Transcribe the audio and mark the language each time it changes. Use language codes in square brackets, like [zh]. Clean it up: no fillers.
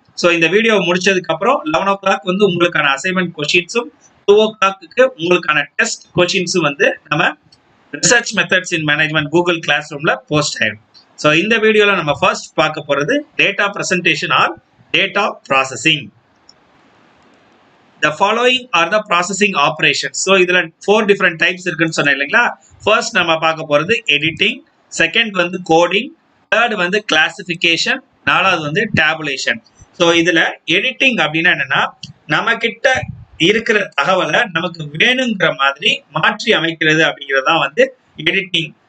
[ta] So இந்த video முடிச்சதுக்கு அப்புறம் 11 o'clock வந்து உங்களுக்கான அசைன்மெண்ட் கொஸ்டின்ஸும் 2 o'clock உங்களுக்கான டெஸ்ட் கொஸ்டின்ஸும் வந்து நம்ம research methods in management Google class ரூம்ல போஸ்ட் ஆயிடும். ஸோ இந்த வீடியோல நம்ம ஃபர்ஸ்ட் பார்க்க போறது data presentation R data processing. [en] The following are the processing operations. [ta] So இதுல [en] 4 different types [ta] இருக்குன்னு சொன்னேன் இல்லைங்களா. ஃபர்ஸ்ட் நம்ம பார்க்க போறது எடிட்டிங், செகண்ட் வந்து கோடிங், தேர்ட் வந்து கிளாசிஃபிகேஷன், நாலாவது வந்து டேபுலேஷன். ஸோ இதுல எடிட்டிங் அப்படின்னா என்னன்னா நம்ம கிட்ட இருக்கிற தகவலை நமக்கு வேணுங்கிற மாதிரி மாற்றி அமைக்கிறது அப்படிங்கிறதா வந்து எடிட்டிங்.